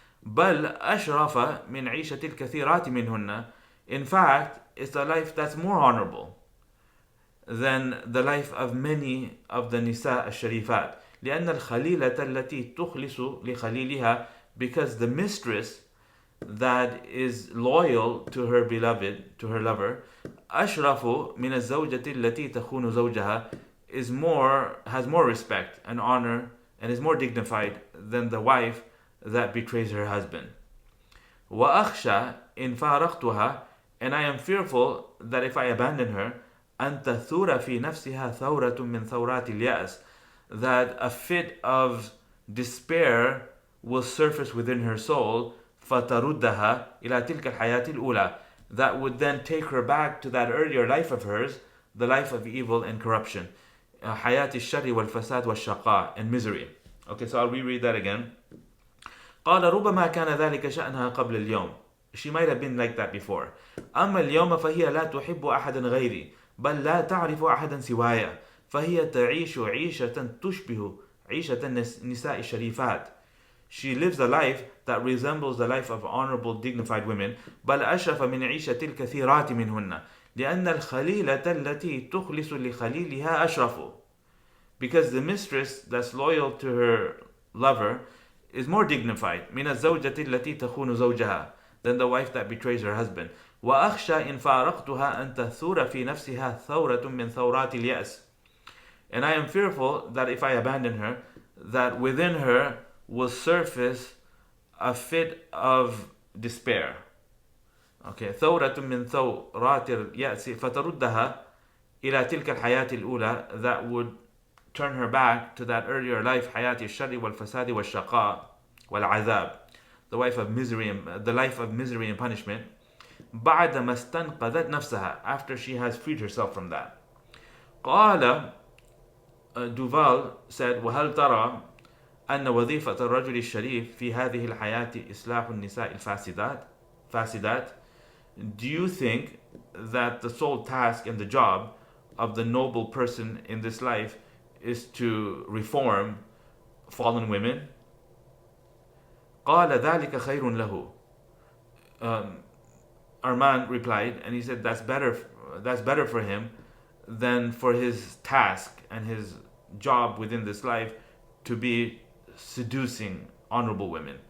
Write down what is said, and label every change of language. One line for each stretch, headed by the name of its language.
Arabic: بل أشرف من عيشة الكثيرات منهن.
English: In fact, it's a life that's more honorable than the life of many of the
Arabic: نساء الشريفات. لأن الخليلة التي تخلص لخليلها,
English: because the mistress that is loyal to her beloved, to her lover,
Arabic: أشرف من الزوجة التي تخون زوجها,
English: has more respect and honor and is more dignified than the wife that betrays her husband.
Arabic: وأخشى إن فارقتها,
English: and I am fearful that if I abandon her,
Arabic: أن تثور في نفسها ثورة من ثورات اليأس,
English: that a fit of despair will surface within her soul,
Arabic: فتردها إلى تلك الحياة الأولى,
English: that would then take her back to that earlier life of hers, the life of evil and corruption,
Arabic: حياة الشر والفساد والشقاء,
English: and misery. Okay, so I'll reread that again.
Arabic: قال ربما كان ذلك شأنها قبل اليوم.
English: She might have been like that before.
Arabic: أما اليوم فهي لا تحب أحدا غيري, بل لا تعرف أحدا سوايا. فهي تعيش عيشة تشبه عيشة النساء الشريفات.
English: She lives a life that resembles the life of honorable, dignified women.
Arabic: بل أشرف من عيشة الكثيرات منهن. لأن الخليلة التي تخلص لخليلها أشرف.
English: Because the mistress that's loyal to her lover is more dignified
Arabic: من الزوجة التي تخون زوجها,
English: than the wife that betrays her husband.
Arabic: وأخشى إن فارقتها أن تثور في نفسها ثورة من ثورات اليأس.
English: And I am fearful that if I abandon her, that within her will surface a fit of despair. Okay,
Arabic: ثورة من ثورات اليأس فتردها إلى تلك الحياة الأولى,
English: that would turn her back to that earlier life,
Arabic: حياة الشر والفساد والشقاء والعذاب,
English: the life of misery and punishment.
Arabic: بعد ما استنقذت نفسها,
English: after she has freed herself from that.
Arabic: قال
English: Duval said,
Arabic: وهل ترى أن وظيفة الرجل الشريف في هذه الحياة إصلاح النساء الفاسدات?
English: Do you think that the sole task and the job of the noble person in this life is to reform fallen women?
Arabic: قال ذلك خير له.
English: Armand replied, and he said that's better for him than for his task and his job within this life to be seducing honorable women.